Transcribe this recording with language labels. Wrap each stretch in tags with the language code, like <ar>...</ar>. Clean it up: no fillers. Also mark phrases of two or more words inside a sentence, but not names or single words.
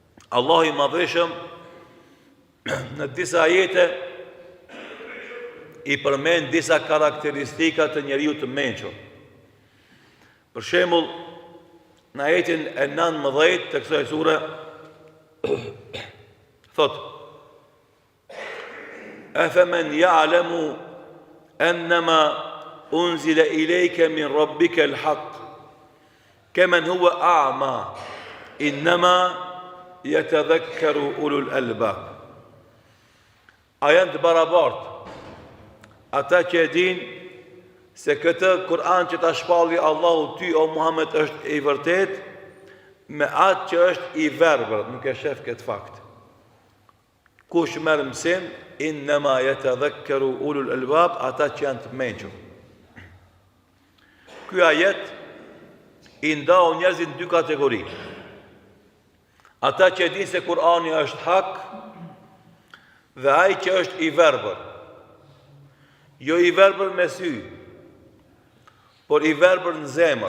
<sq>Allahu i madhëshëm në disa ajete i përmend disa karakteristika të njeriu të mençur. Për shembull, në ajetin e 19 të kësaj sure thot:</sq> <ar>"أفمن يعلم أنما أنزل إليك من ربك الحق كمن هو أعمى إنما يتذكر أولو الألباب."</ar> <sq>A janë të barabartë ata që e din se këtë Kur'an që ta shpalli Allahu ty o Muhammed është i vërtet me atë që është i verbër, nuk e shef këtë fakt. Kush merr mësim,</sq> <ar>إنما يتذكر أولو الألباب,</ar> <sq>ata që janë të mençur. Ky ajet i ndau njerëzit në dy kategori. Ata që e din se Kur'ani është hak dhe ai që është i verbër. Jo i verbër me sy, por i verbër në zemër.</sq>